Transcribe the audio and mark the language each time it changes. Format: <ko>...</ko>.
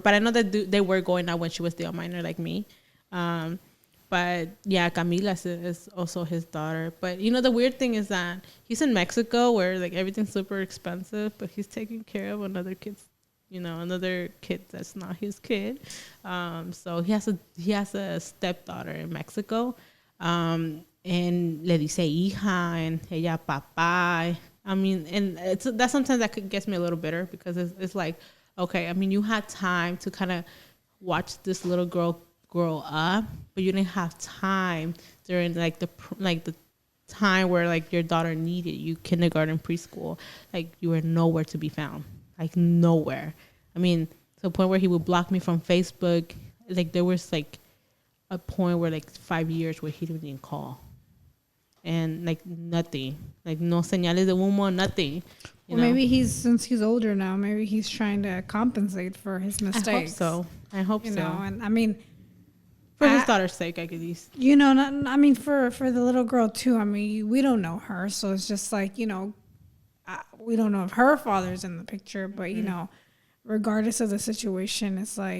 <en>But I know that they were going out when she was still a minor, like me. But yeah, Camila is also his daughter. But the weird thing is that he's in Mexico, where like everything's super expensive, but he's taking care of another kid that's not his kid. So he has a stepdaughter in Mexico.</en> <es>And le dice hija and ella papá.</es> <en>I mean, and that sometimes that gets me a little bitter because it's like, okay, I mean, you had time to kind of watch this little girl grow up, but you didn't have time during like the time where like your daughter needed you, kindergarten, preschool. Like, you were nowhere to be found. Like, nowhere. I mean, to the point where he would block me from Facebook. Like, there was like a point where like 5 years where he didn't even call. And like nothing. Like,</en> <es>no señales de humo,</es> <en>nothing. Well, maybe since he's older now, maybe he's trying to compensate for his mistakes. I hope so. And I mean, for his daughter's sake, I guess. For the little girl too. I mean, we don't know her, so it's just like, we don't know if her father's in the picture, but regardless of the situation, it's like,</en>